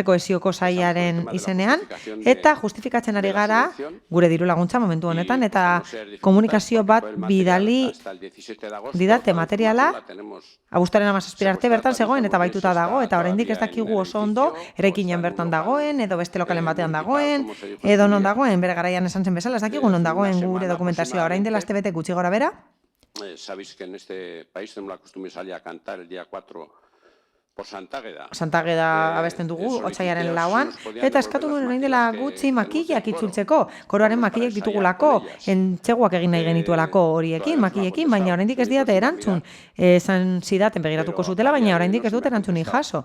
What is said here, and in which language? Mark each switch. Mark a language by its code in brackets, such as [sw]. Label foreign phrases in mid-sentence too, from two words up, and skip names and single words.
[eu] Kohesioko Sailaren izenean, eta justifikatzen ari gara, gure diru laguntza momentu honetan, eta komunikazio bat bidali didate materiala, abuztuaren 17 arte bertan zegoen eta baituta dago, eta oraindik ez dakigu oso ondo, eraikinean bertan dagoen, edo beste lokalen batean dagoen, edo non dagoen, bere garaian esan zen bezala, ez dakigu non dagoen gure dokumentazioa, orain dela astebete gutxi gora bera. [es] Sabéis que en este país tenemos la costumbre de salir a cantar el día 4 por Santageda. [eu] Santageda abesten dugu, otsailaren 4an, eta eskatu nuen orain dela gutxi makillak itzultzeko, koroaren makillak ditugulako, entxeguak egin nahi genituelako horiekin, makillekin, baina oraindik ez diate erantzun. Esan zidaten begiratuko zutela, baina oraindik ez dut erantzunik jaso.